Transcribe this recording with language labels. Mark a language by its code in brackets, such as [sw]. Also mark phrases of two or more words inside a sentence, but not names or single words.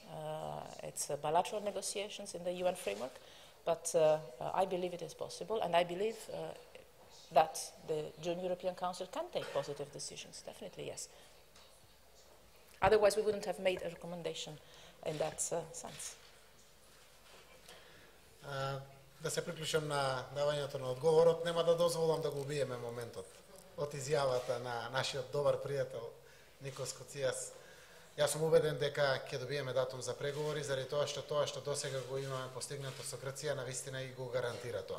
[en] It's bilateral negotiations in the UN framework, but I believe it is possible, and I believe that the June European Council can take positive decisions, definitely, yes. Otherwise, we wouldn't have made a recommendation in that sense. [mk] Да се приклучам на давањето на одговорот, нема да дозволам да го убиеме моментот од изјавата на нашиот добар пријател Никос Коцијас. Јас сум убеден дека ќе добиеме датум за преговори, заради тоа што досега го имаме постигнато со Грција, навистина и го гарантира тоа.